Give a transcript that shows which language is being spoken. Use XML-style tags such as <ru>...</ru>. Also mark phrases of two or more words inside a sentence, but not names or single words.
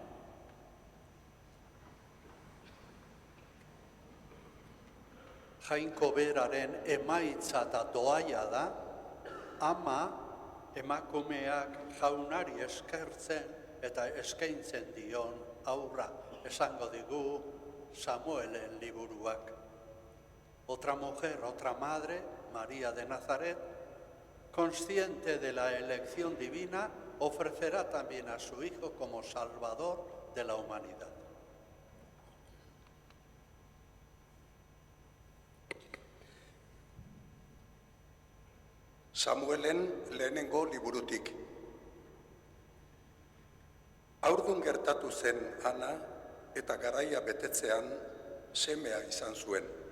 <eu>Jainko beraren emaitza eta doaia da, ama emakumeak jaunari eskertzen eta eskaintzen dion aurra, esango digu Samuelen liburuak.</eu> <es>Otra mujer, otra madre, María de Nazaret, consciente de la elección divina, ofrecerá también a su Hijo como Salvador de la humanidad.</es> <eu>Samuelen lehenengo liburutik. Haurdun gertatu zen Ana eta garaia betetzean semea izan zuen.</eu>